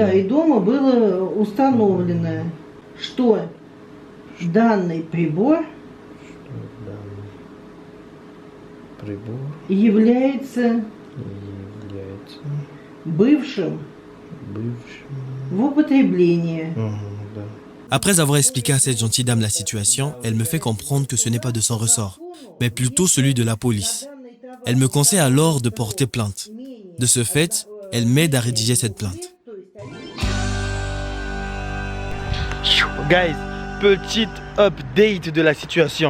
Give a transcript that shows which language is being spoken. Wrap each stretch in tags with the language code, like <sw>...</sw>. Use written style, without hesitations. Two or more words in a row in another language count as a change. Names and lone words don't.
<ru>Да, и дома было установлено, что данный прибор является бывшим в употреблении. Да.</ru> <fr>Après avoir expliqué à cette gentille dame la situation, elle me fait comprendre que ce n'est pas de son ressort, mais plutôt celui de la police. Elle me conseille alors de porter plainte. De ce fait, elle m'aide à rédiger cette plainte. Guys, petite update de la situation.</fr>